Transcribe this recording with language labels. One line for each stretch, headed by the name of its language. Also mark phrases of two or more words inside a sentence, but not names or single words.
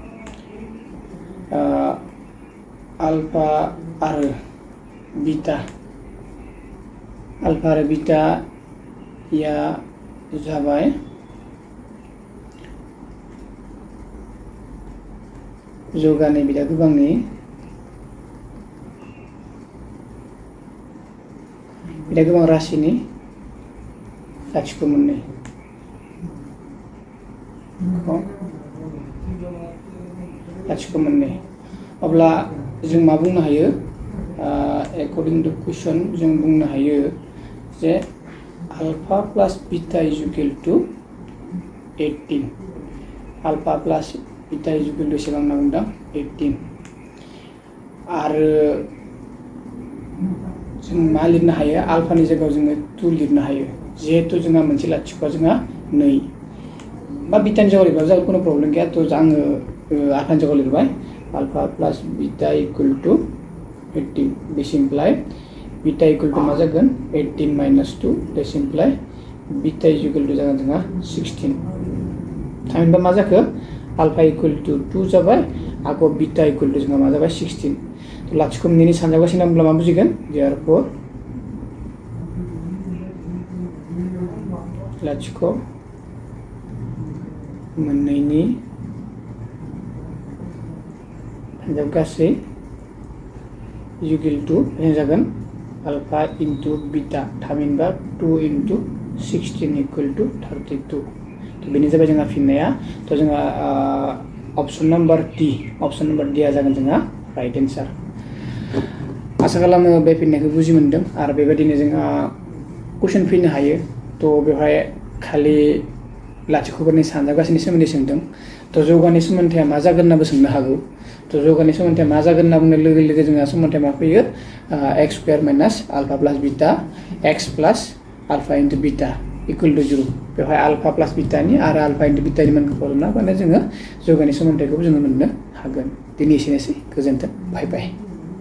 Bodo: अल्फा आरो बीटा या जाबाय जौगानाय बिदा गोबांनि बिदा गोबां राशिनि लाथिख' मोननै अब्ला जों मा बुंनो हायो
English: according to question
Bodo: जों बुंनो हायो जे
English: alpha plus beta is equal to 18 alpha plus beta is equal to
Bodo: बेसेबां होनना बुंदों 18 आरो जों मा लिरनो हायो अल्फानि जायगायाव जोङो 2 लिरनो हायो जिहेतु जोंहा मोनसे लाथिख'आ जोंहा 2 बा बीटानि जायगायाव लिरबाबो जागोन कुनु प्रब्लेम गैया थ' आङो अल्फानि जायगायाव लिरबाय
English: alpha plus beta equal to 18 this imply beta equal to
Bodo: मा जागोन
English: 18 minus 2 this imply beta is equal to
Bodo: जागोन जोंहा 16 थामहिनबा मा जाखो
English: alpha equal to 2
Bodo: जाबाय आरो
English: beta equal to
Bodo: जोंहा मा जाबाय 16 थ' लाथिख' मोननैनि सानजाबगासिनो होनब्ला मा बुजिगोन देयारफोर लाथिख' मोननैनि सानजाब गासै
English: equal to
Bodo: जागोन
English: alpha into beta
Bodo: थामहिनबा
English: 2 into 16 equal to 32
Bodo: तो बेनि जाबाय जोंहा फिननाया तो जोंहा
English: option number D
Bodo: आ जागोन जोंहा
English: right answer
Bodo: आशा खालामो बे फिननायखौ बुजि मोनदों आरो बेबायदिनो जोंहा कुइसन फैनो हायो तो बेवहाय खालि लाथिख'फोरनि सानजाब गासैनि सोमोन्दै सोंदों तो जौगानाय सोमोन्थाया मा जागोन होननाबो सोंनो हागौ तो जौगानाय सोमोन्थाया मा जागोन होनना बुंनाय लोगो लोगो जोंहा सोमोन्थाया मा फैयो
English: x square minus alpha plus beta x plus alpha into beta equal to 0
Bodo: बेवहाय
English: alpha plus
Bodo: बीटानि आरो
English: alpha into
Bodo: बीटानि मानखौ खालामना माने जोङो जौगानाय सोमोन्थायखौ जोङो मोननो हागोन दिनै एसेनोसै गोजोन्थों
English: bye bye